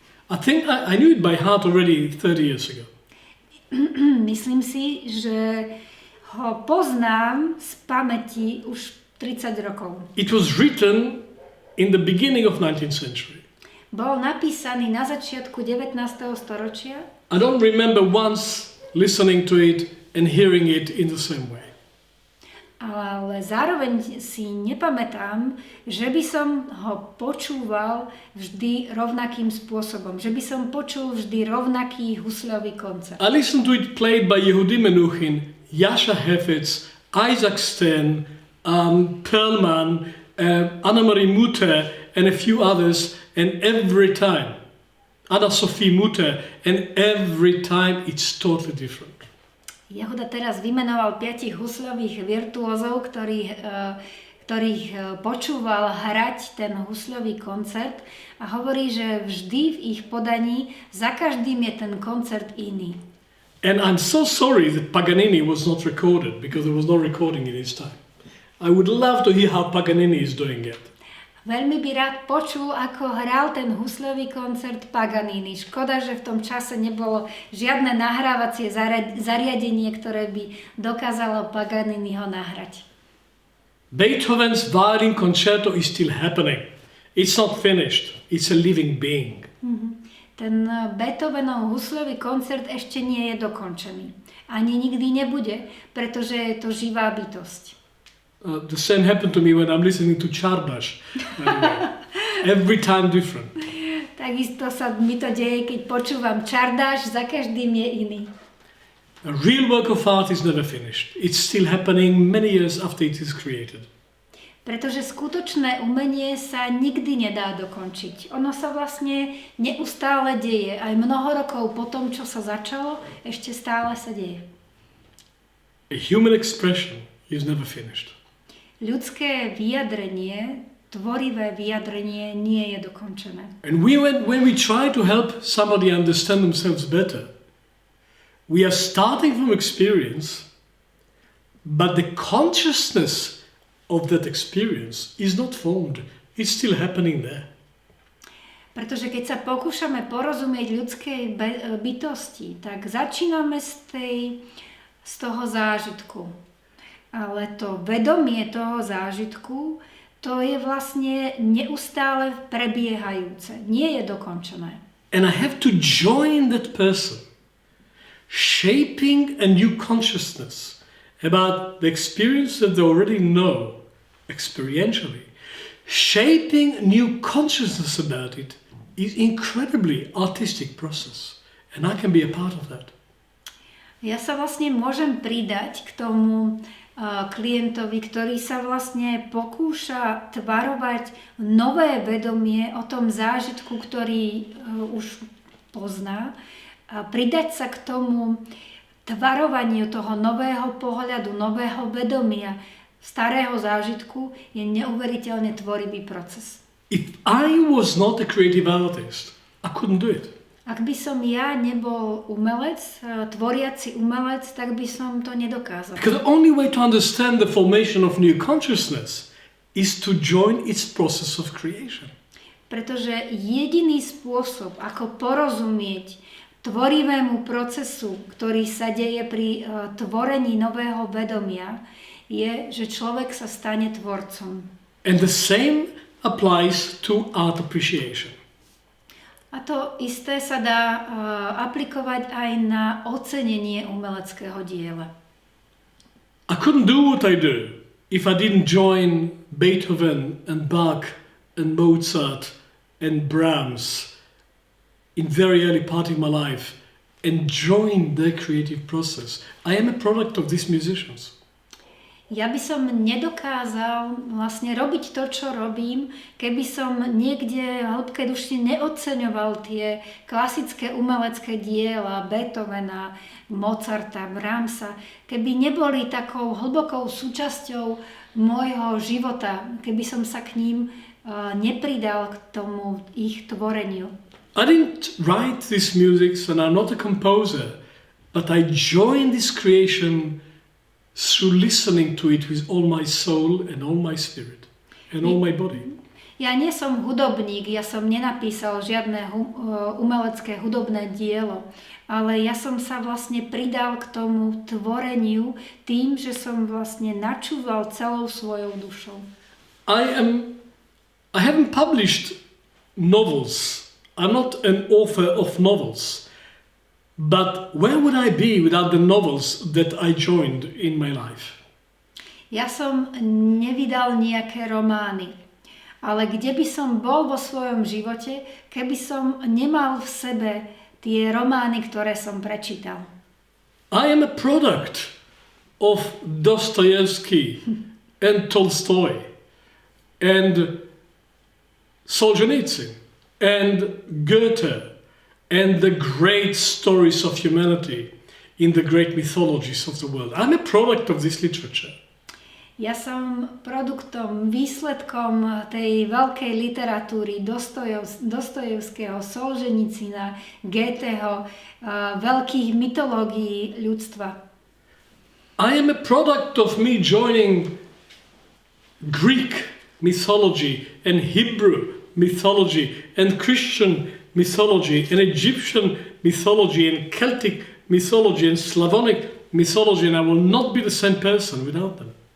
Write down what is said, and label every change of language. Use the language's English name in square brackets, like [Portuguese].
[English] I think I knew it by heart already 30 years ago. [Slovak] Myslím si, že ho poznám z pamäti už 30 rokov. [English] It was written in the beginning of 19th century. [Slovak] Bol napísaný na začiatku 19. storočia. [English] I don't remember once listening to it and hearing it in the same way. [Slovak] Ale zároveň si nepamätám, že by som ho počúval vždy rovnakým spôsobom. Že by som počul vždy rovnaký husľový koncert. [English] I listened to it played by Yehudi Menuhin, Jascha Heifetz, Isaac Stern, Perlman, Annemarie Mutter and a few others, and every time, Anna-Sophie Mutter, and every time it's totally different. [Slovak] Jehuda teraz vymenoval 5 husľových virtuózov, ktorých počúval hrať ten husľový koncert a hovorí, že vždy v ich podaní za každým je ten koncert iný. [English] And I'm so sorry that Paganini was not recorded, because there was no recording in his time. I would love to hear how Paganini is doing it. [Slovak] Veľmi by rád počul, ako hral ten husľový koncert Paganini. Škoda, že v tom čase nebolo žiadne nahrávacie zariadenie, ktoré by dokázalo Paganiniho nahrať. [English] Beethoven's violin concerto is still happening. It's not finished. It's a living being. [Slovak] Ten Beethovenov husľový koncert ešte nie je dokončený. Ani nikdy nebude, pretože je to živá bytosť. [English] The same happened to me when I'm listening to Chardas. Every time different. [Slovak] Takisto sa mi to deje, keď počúvam Čardáš, za každým je iný. [English] A real work of art is never finished. It's still happening many years after it is created. [Slovak] Pretože skutočné umenie sa nikdy nedá dokončiť. Ono sa vlastne neustále deje. Aj mnoho rokov po tom, čo sa začalo, ešte stále sa deje. [English] A human expression is never finished. [Slovak] Ľudské vyjadrenie, tvorivé vyjadrenie nie je dokončené. [English] And when we try to help somebody understand themselves better, we are starting from experience, but the consciousness of that experience is not formed. It's still happening there. [Slovak] Pretože keď sa pokúšame porozumieť ľudskej bytosti, tak začíname z toho zážitku. Ale to vedomie toho zážitku, to je vlastne neustále prebiehajúce. Nie je dokončené. [English] And I have to join that person, shaping a new consciousness about the experience that they already know experientially. Shaping new consciousness about it is incredibly artistic process. And I can be a part of that. [Slovak] Ja sa vlastne môžem pridať k tomu klientovi, ktorý sa vlastne pokúša tvarovať nové vedomie o tom zážitku, ktorý už pozná. A pridať sa k tomu tvarovaniu toho nového pohľadu, nového vedomia, starého zážitku je neuveriteľne tvorivý proces. [English] If I was not a creative artist, I couldn't do it. [Slovak] Ak by som ja nebol umelec, tvoriaci umelec, tak by som to nedokázal. [English] Because the only way to understand the formation of new consciousness is to join its process of creation. [Slovak] Pretože jediný spôsob, ako porozumieť tvorivému procesu, ktorý sa deje pri tvorení nového vedomia, je, že človek sa stane tvorcom. [English] And the same applies to art appreciation. [Slovak] A to isté sa dá aplikovať aj na ocenenie umeleckého diela. [English] I couldn't do what I do if I didn't join Beethoven and Bach and Mozart and Brahms in very early part of my life enjoying their creative process. I am a product of these musicians. [Slovak] Ja by som nedokázal vlastne robiť to, čo robím, keby som niekde v hĺbke duši neoceňoval tie klasické umelecké diela Beethovena, Mozarta, Brahmsa, keby neboli takou hlbokou súčasťou môjho života, keby som sa k ním nepridal k tomu ich tvoreniu. [English] I didn't write this music and I'm not a composer, but I joined this creation through listening to it with all my soul and all my spirit and all my body. [Slovak] Ja nie som hudobník, ja som nenapísal žiadne umelecké hudobné dielo, ale ja som sa vlastne pridal k tomu tvoreniu tým, že som vlastne načúval celou svojou dušou. [English] I haven't published novels. I'm not an author of novels. But where would I be without the novels that I joined in my life? [Slovak] Ja som nevydal nejaké romány, ale kde by som bol vo svojom živote, keby som nemal v sebe tie romány, ktoré som prečítal. [English] I am a product of Dostoevsky and Tolstoy and Solzhenitsyn and Goethe and the great stories of humanity in the great mythologies of the world. I'm a product of this literature. [Slovak] Ja som produktom, výsledkom tej veľkej literatúry Dostojevského, Solženicina, Goetheho, veľkých mytológií ľudstva. [English] I am a product of me joining Greek mythology and Hebrew mythology and Christian mythology and Egyptian mythology and Celtic mythology and Slavonic mythology, and I will not be the same person without them.